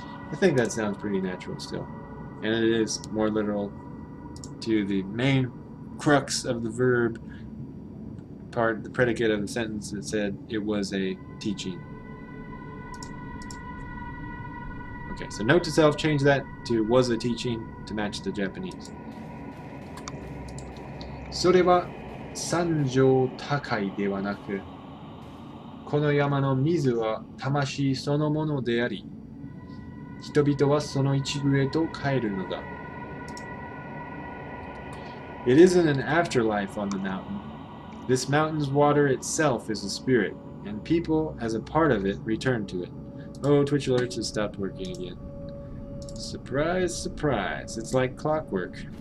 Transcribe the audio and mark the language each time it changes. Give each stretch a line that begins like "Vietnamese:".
English: I think that sounds pretty natural still. And it is more literal to the main crux of the verb part, the predicate of the sentence that said it was a teaching. Okay, so note to self, change that to was a teaching to match the Japanese.
Japanese: それは山上高いではなく、この山の水は魂そのものであり、人々はその一部へと帰るのだ。
English: It isn't an afterlife on the mountain. This mountain's water itself is a spirit, and people, as a part of it, return to it. Oh, Twitch alerts has stopped working again. Surprise, surprise. It's like clockwork.